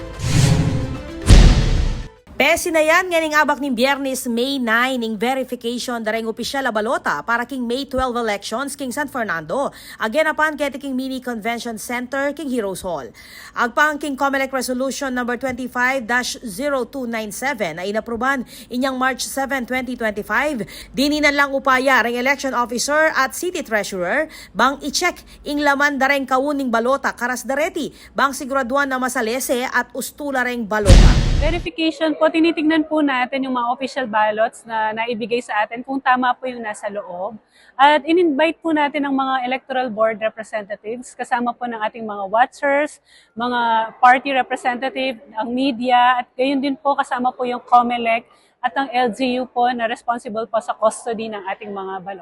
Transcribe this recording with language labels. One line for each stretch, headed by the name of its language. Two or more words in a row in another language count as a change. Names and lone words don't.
Pampanga: Pesinayan nganing abak ning Biyernes, May 9 ning verification dareng opisyal a balota para king May 12 elections king San Fernando. Aganapan kay king Mini Convention Center king Heroes Hall. Agpang king COMELEC Resolution number 25-0297 ay inapruban inyang March 7, 2025. Dininan lang upaya reng
English: election officer
Pampanga: at
English: city treasurer
Pampanga: bang i-check ing laman dareng kawuning balota karas dareti bang siguraduan na masalese at ustula reng balota.
Filipino: Verification po, tinitingnan po natin yung mga
English: official ballots
Filipino: na naibigay sa atin kung tama po yung nasa loob. At in-invite po natin ang mga
English: electoral board representatives,
Filipino: kasama po ng ating mga watchers, mga
English: party representative,
Filipino: ang media, at gayon din po kasama po yung COMELEC at ang LGU po na responsible po sa custody ng ating mga balot.